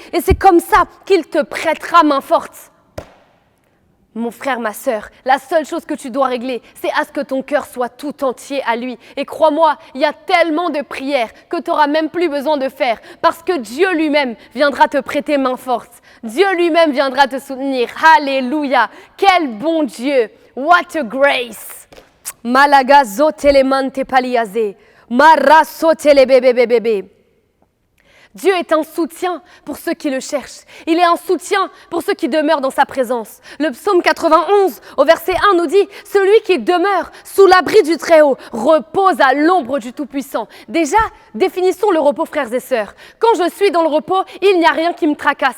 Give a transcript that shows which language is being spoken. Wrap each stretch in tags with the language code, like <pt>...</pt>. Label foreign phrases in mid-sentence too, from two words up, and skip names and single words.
<fr>Et c'est comme ça qu'il te prêtera main forte. Mon frère, ma sœur, la seule chose que tu dois régler, c'est à ce que ton cœur soit tout entier à lui. Et crois-moi, il y a tellement de prières que tu n'auras même plus besoin de faire parce que Dieu lui-même viendra te prêter main forte. Dieu lui-même viendra te soutenir. Alléluia! Quel bon Dieu!</fr> <en>What a grace! Malaga zotelemante paliaze. Mara sotelebebebebe.</en> <fr>Dieu est un soutien pour ceux qui le cherchent. Il est un soutien pour ceux qui demeurent dans sa présence. Le psaume 91, au verset 1, nous dit « Celui qui demeure sous l'abri du Très-Haut repose à l'ombre du Tout-Puissant. » Déjà, définissons le repos, frères et sœurs. Quand je suis dans le repos, il n'y a rien qui me tracasse.</fr>